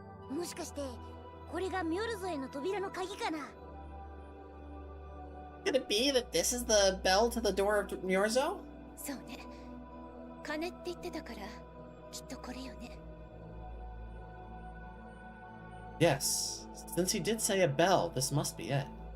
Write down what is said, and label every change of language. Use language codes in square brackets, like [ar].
[en] Maybe [ja] もしかしてこれがミョルゾへの扉の鍵かな。 [en] Could it be that this is the bell to the door of Myorzo? [ja] そうね。鐘って言ってたから、きっとこれよね。 [en] Yes. Since he did say a bell, this must be it.